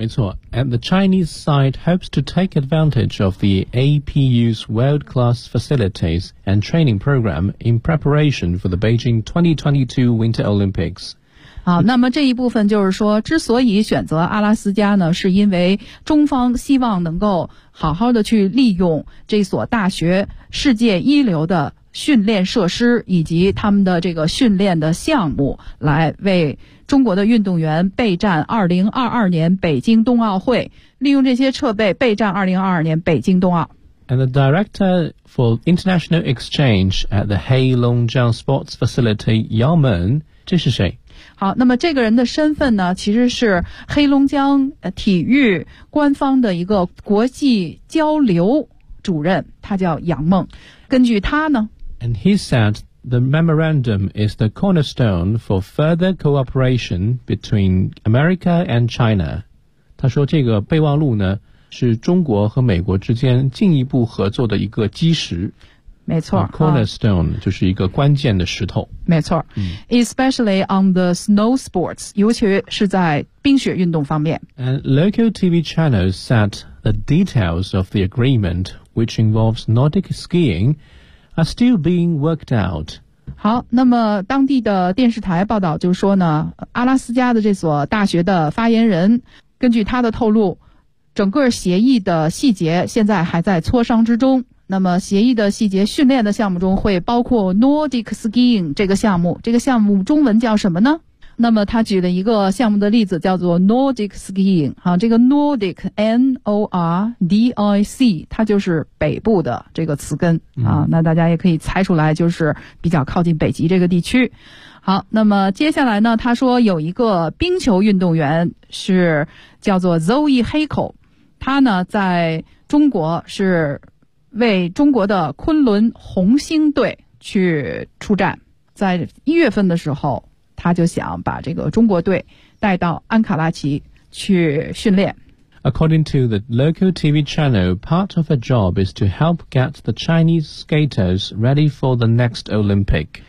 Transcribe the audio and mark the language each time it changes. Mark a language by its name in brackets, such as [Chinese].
[Chinese] 没错， [English] And the Chinese side hopes to take advantage of the APU's world-class facilities and training program in preparation for the Beijing 2022 Winter Olympics。 [Chinese] 好，那么这一部分就是说，之所以选择阿拉斯加呢，是因为中方希望能够好好的去利用这所大学世界一流的训练设施以及他们的这个训练的项目，来为中国的运动员备战2022年北京冬奥会，利用这些设备备战2022年北京冬奥。 [English] And the director for international exchange at the Heilongjiang Sports Facility, Yao Men， [Chinese] 这是谁？好，那么这个人的身份呢，其实是黑龙江体育官方的一个国际交流主任，他叫杨梦。根据他呢 [English] ，And he said the memorandum is the cornerstone for further cooperation between America and China。 [Chinese] 他说这个备忘录呢，是中国和美国之间进一步合作的一个基石。没错、 Cornerstone、就是一个关键的石头。没错、 [English] Especially on the snow sports， [Chinese] 尤其是在冰雪运动方面。 [English] And local TV channels said the details of the agreement, which involves Nordic skiing, are still being worked out。 [Chinese] 好，那么当地的电视台报道就说呢，阿拉斯加的这所大学的发言人，根据他的透露，整个协议的细节现在还在磋商之中。那么协议的细节，训练的项目中会包括 Nordic skiing 这个项目，这个项目中文叫什么呢？那么他举了一个项目的例子，叫做 Nordic skiing、这个 Nordic N-O-R-D-I-C 它就是北部的这个词根、那大家也可以猜出来，就是比较靠近北极这个地区。好，那么接下来呢，他说有一个冰球运动员是叫做 Zoe Hakel， 他呢在中国是为中国的昆仑红星队去出战，在一月份的时候，他就想把这个中国队带到安卡拉奇去训练。 [English] According to the local TV channel, part of her job is to help get the Chinese skaters ready for the next Olympic.